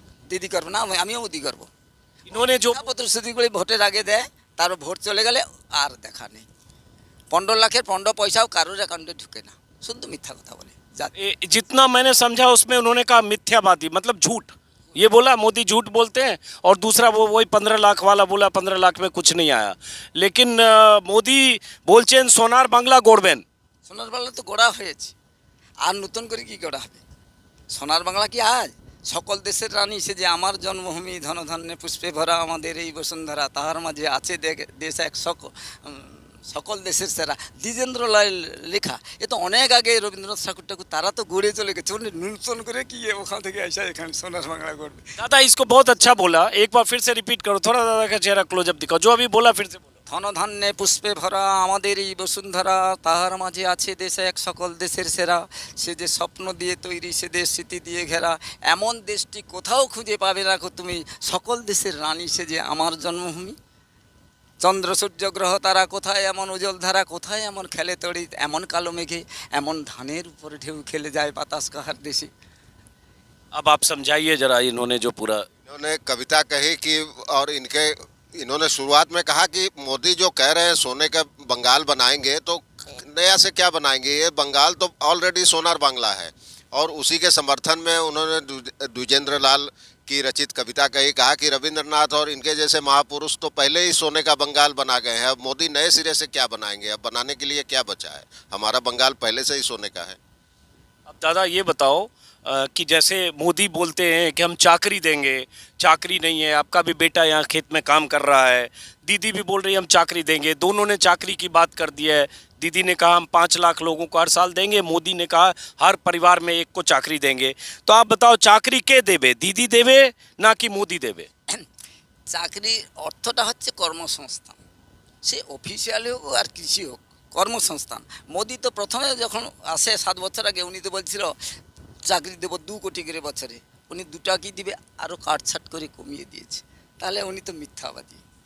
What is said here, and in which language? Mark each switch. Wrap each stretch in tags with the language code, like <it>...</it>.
<bn>দিদি করবো না, আমিও মুদি করবো।</bn> <hi>इन्होंने जो</hi> <bn>প্রতিশ্রুতিগুলি ভোটের আগে দেয়, তার ভোট চলে গেলে আর দেখা নেই। 15 লাখের 15 পয়সাও কারোর অ্যাকাউন্টে ঢুকে না, শুধু মিথ্যা কথা বলে।</bn> <hi>जितना मैंने समझा उसमें उन्होंने कहा मिथ्यावादी, मतलब झूठ। ये बोला मोदी झूठ बोलते हैं, और दूसरा वो वही 15 लाख वाला बोला 15 लाख में कुछ नहीं आया। लेकिन</hi> <bn>मोदी बोलছেন সোনার বাংলা গড়বেন। সোনার বাংলা তো গড়া হয়েছে, আর নতুন করে কি গড়া হবে? সোনার বাংলা কি আজ? সকল দেশের রানী সে যে আমার জন্মভূমি, ধনধান্যে পুষ্পে ভরা আমাদের এই বসুন্ধরা, তাহার মাঝে আছে দেশ এক সকল দেশের সেরা, দ্বিজেন্দ্রলাল লেখা। এ তো অনেক আগে রবীন্দ্রনাথ ঠাকুর তারা তো গড়ে চলে গেছে। উনি নূতন করে কি ওখান থেকে আসা এখানে সোনার বাংলা গড়বে?</bn> <hi>दादा इसको बहुत अच्छा बोला, एक बार फिर से रिपीट करो, थोड़ा दादा का चेहरा क्लोजअप दिखाओ, जो अभी बोला फिर से बोलो।</hi> <bn>ধনধান্যে পুষ্পে ভরা আমাদের এই বসুন্ধরা, তাহার মাঝে আছে দেশে এক সকল দেশের সেরা, সে যে স্বপ্ন দিয়ে তৈরি, সে দেশ স্মৃতি দিয়ে ঘেরা, এমন দেশটি কোথাও খুঁজে পাবে না কো তুমি, সকল দেশের রানী সে যে আমার জন্মভূমি। চন্দ্র সূর্য গ্রহ তারা কোথায় এমন উজ্জ্বল ধারা, কোথায় এমন খেলে তড়িৎ, এমন কালো মেঘে, এমন ধানের উপরে ঢেউ খেলে যায় বাতাস কাহার দেশে।</bn> <hi>अब आप समझाइए जरा इन्होंने जो पूरा। इन्होंने कविता कही कि, और इन्होंने शुरुआत में कहा कि मोदी जो कह रहे हैं सोने का बंगाल बनाएंगे, तो नया से क्या बनाएंगे? ये बंगाल तो ऑलरेडी सोनार बांग्ला है। और उसी के समर्थन में उन्होंने द्विजेंद्र लाल की रचित कविता कही, कहा कि रविंद्रनाथ और इनके जैसे महापुरुष तो पहले ही सोने का बंगाल बना गए हैं, अब मोदी नए सिरे से क्या बनाएंगे? अब बनाने के लिए क्या बचा है? हमारा बंगाल पहले से ही सोने का है। अब दादा ये बताओ कि जैसे मोदी बोलते हैं कि हम चाकरी देंगे, चाकरी नहीं है, आपका भी बेटा यहाँ खेत में काम कर रहा है, दीदी भी बोल रही है हम चाकरी देंगे, दोनों ने चाकरी की बात कर दी है। दीदी ने कहा हम 5 लाख लोगों को हर साल देंगे, मोदी ने कहा हर परिवार में एक को चाकरी देंगे। तो आप बताओ चाकरी के देवे, दीदी देवे ना कि मोदी देवे?</hi> <bn>চাকরির অর্থটা হচ্ছে কর্মসংস্থান, সে অফিসিয়ালি হোক আর কৃষি হোক, কর্মসংস্থান। মোদি তো প্রথমে যখন আসে 7 বছর আগে, উনি তো বলছিল চাকরি দেবো 2 কোটি করে বছরে, উনি 2 টাকা দিবে আরও কাটছাট করে কমিয়ে দিয়েছে, তাহলে উনি তো মিথ্যাবাদী।</bn>